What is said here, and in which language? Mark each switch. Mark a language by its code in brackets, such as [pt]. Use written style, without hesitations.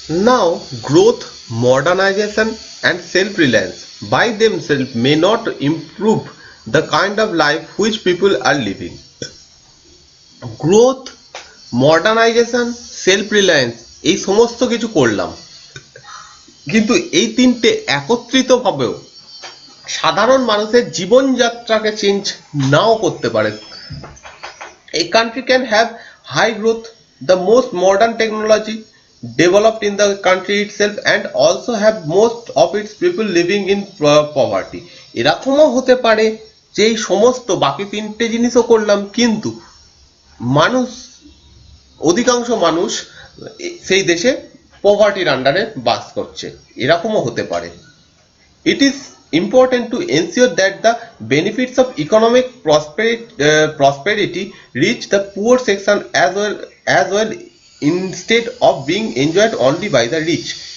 [en] Now, growth, modernization, and self-reliance by themselves may not improve the kind of life which people are living. Growth, modernization, self-reliance, [bn] এই সমস্ত কিছু করলাম, কিন্তু এই তিনটে একত্রিত ভাবেও সাধারণ মানুষের জীবনযাত্রাকে চেঞ্জ নাও করতে পারে। [en] A country can have high growth, the most modern technology developed in the country itself, and also have most of its people living in poverty. [bn] এরকমও হতে পারে যে এই সমস্ত বাকি তিনটে জিনিসও করলাম, কিন্তু মানুষ, অধিকাংশ মানুষ সেই দেশে পভার্টির আন্ডারে বাস করছে, এরকমও হতে পারে। [en] It is important to ensure that the benefits of economic prosperity reach the poor section as well instead of being enjoyed only by the rich.